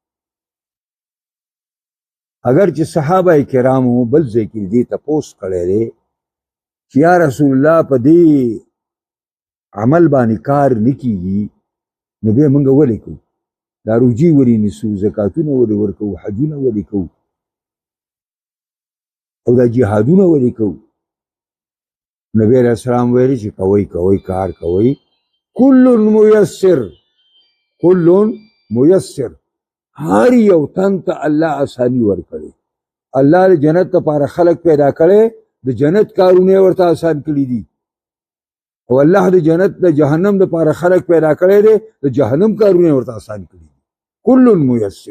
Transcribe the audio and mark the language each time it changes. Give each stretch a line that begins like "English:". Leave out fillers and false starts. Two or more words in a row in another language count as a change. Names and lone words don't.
Pashto: اگر چې صحابه کرامو بل ځای کې دې تپوس کړی دی چې
Arabic: یا رسول الله
Pashto: په دې عمل باندې کار نه کیږي، نو بیا موږ ولې کوو؟ دا روجي ولې نیسو، زکاتونه ولې ورکوو، حجونه ولې کوو، او دا جهادونه ولې کوو؟ نبی
Arabic: علیہ السلام
Pashto: ویلي چې کوئ کوئ، کار کوئ.
Arabic: کل میسر، کل میسر،
Pashto: هر یو تن ته الله آسانی ورکړي. الله د جنت لپاره خلق پیدا کړي، د جنت کارونه ورته آسان کړي دي، او الله د جنت د جهنم لپاره خلق پیدا کړي دي، د جهنم کارونه ورته آسان کړي دي.
Arabic: کل میسر.